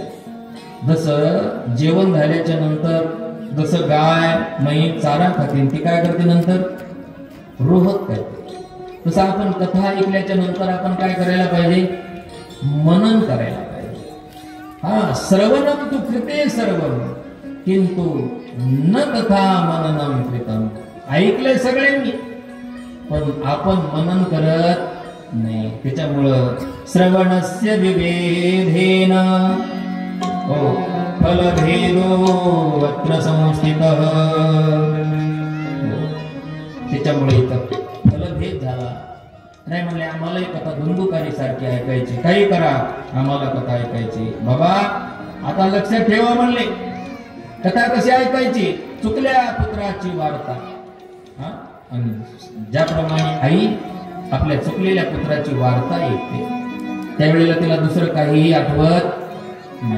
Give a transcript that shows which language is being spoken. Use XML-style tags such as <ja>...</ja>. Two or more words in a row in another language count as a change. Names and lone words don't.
<mr>जसं जेवण झाल्याच्या नंतर जसं गाय म्हैस चारा खाते ती काय करते नंतर रोहत करते, तसं आपण कथा ऐकल्याच्या नंतर आपण काय करायला पाहिजे? मनन करायला पाहिजे.</mr> <sa>श्रवणम तु कृते सर्वम किंतु न कथा मननम कृतम.</sa> <mr>ऐकलंय सगळ्यांनी पण आपण मनन करत नाही. त्याच्यामुळं</mr> <sa>श्रवणस्य विवेधेन फलभेदो अत्र संस्थितः.</sa> <mr>त्याच्यामुळे इथं फलभेद झाला. नाही म्हणले आम्हालाही कथा धुंदुकारी सारखी ऐकायची, काही करा आम्हाला कथा ऐकायची. बाबा आता लक्षात ठेवा म्हणले, कथा कशी ऐकायची? चुकल्या पुत्राची वार्ता. आणि ज्याप्रमाणे आई आपल्या चुकलेल्या पुत्राची वार्ता ऐकते त्यावेळेला तिला दुसरं काहीही आठवत नाही.</mr>